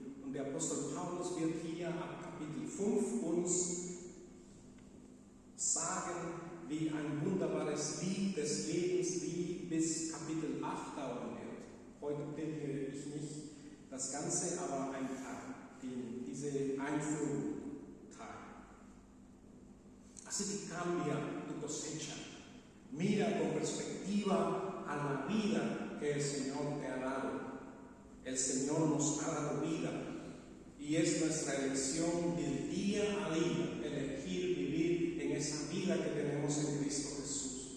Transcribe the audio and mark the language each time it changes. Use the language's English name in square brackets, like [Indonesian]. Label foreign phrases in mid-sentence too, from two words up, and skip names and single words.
[German] Und der Apostel Paulus wird hier ab Kapitel 5 uns sagen, wie ein wunderbares Lied des Lebens, wie bis Kapitel 8 dauern wird. Heute predige ich nicht das Ganze, aber ein Teil, diese Einführung Teil. [Spanish] Así que cambia tu cosecha. Mira con perspectiva a la vida que el Señor te ha dado. El Señor nos ha dado vida y es nuestra elección del día a día elegir vivir en esa vida que tenemos en Cristo Jesús.